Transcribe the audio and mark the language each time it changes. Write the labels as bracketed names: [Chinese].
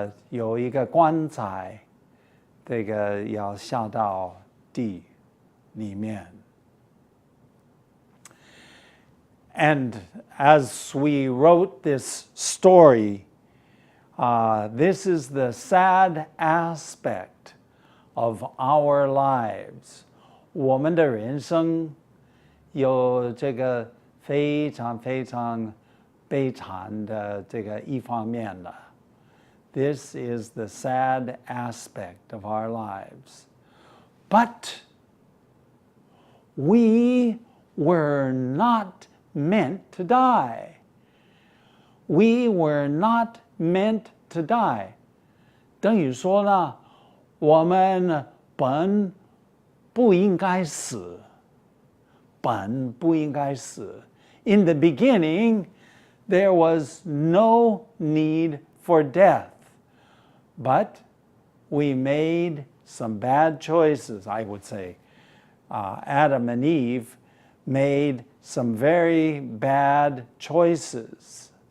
[Chinese] 有一个棺材, 这个要下到地里面. [English] And as we wrote this story, this is the sad aspect of our lives. [Chinese] 我们的人生有这个非常非常悲惨的这个一方面了. [English] This is the sad aspect of our lives. But we were not meant to die. We were not meant to die. [Chinese] 等于说呢，我们本不应该死，本不应该死。 [English] In the beginning, there was no need for death, but we made some bad choices, I would say. Adam and Eve made some very bad choices.